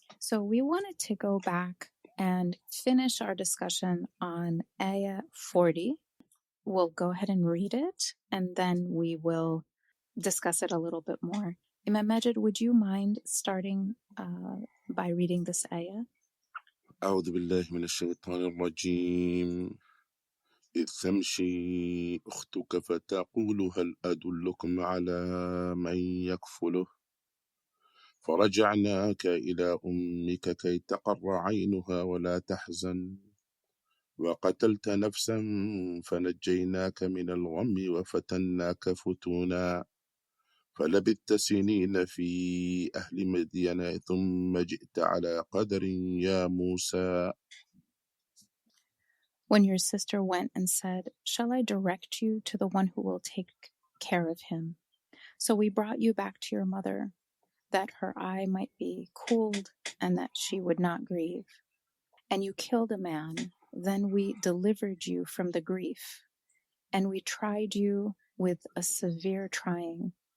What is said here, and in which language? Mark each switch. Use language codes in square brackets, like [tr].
[en] So we wanted to go back and finish our discussion on ayah 40. We'll go ahead and read it, and then we will discuss it a little bit more. Imam Majid, would you mind starting by reading this ayah? [ar] أعوذ بالله من الشيطان الرجيم إذ تمشي أختك فتقول هل أدلكم على من يكفله فرجعناك إلى أمك كي تقر عينها ولا تحزن وقتلت نفسا فنجيناك من الغم وفتناك فتونا فلبثت سنين في أهل مدين ثم جئت على قدر يا موسى. [en] When your sister went and said, "Shall I direct you to the one who will take care of him?" So we brought you back to your mother, that her eye might be cooled and that she would not grieve. And you killed a man. Then we delivered you from the grief, and we tried you with a severe trying.